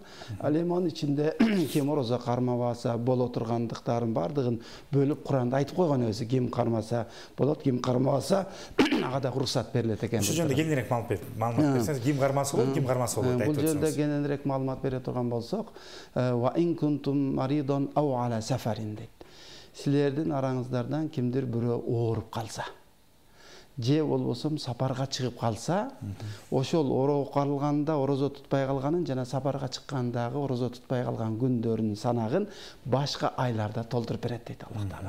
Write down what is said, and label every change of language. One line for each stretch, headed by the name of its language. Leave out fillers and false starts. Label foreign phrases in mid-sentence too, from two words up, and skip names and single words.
Kyrgyz: Ал эми анын ичинде ким орозо кармабаса боло тургандыктарын бардыгын бөлүп Кур'анда айтып койгон өзү. Ким кармаса болот, ким кармабаса ага да уруксат берилет экен. Ушул жөнүндө кененирээк маалымат берсеңиз, ким кармаса болот, ким кармаса болот айтып өтсөңүз. Бул жөнүндө кененирээк маалымат бере турган болсок,
Arabic: وإن كنتم مرضى أو على سفر дейт.
Kyrgyz: Силердин араңыздардан кимдир бирөө ооруп калса, же болбосо сапарга чыгып калса, ошол ооруп калганда орозо тутпай калганын жана сапарга чыккандагы орозо тутпай калган күндөрүнүн санагын башка айларда толтуруп берет дейт Аллах Таала.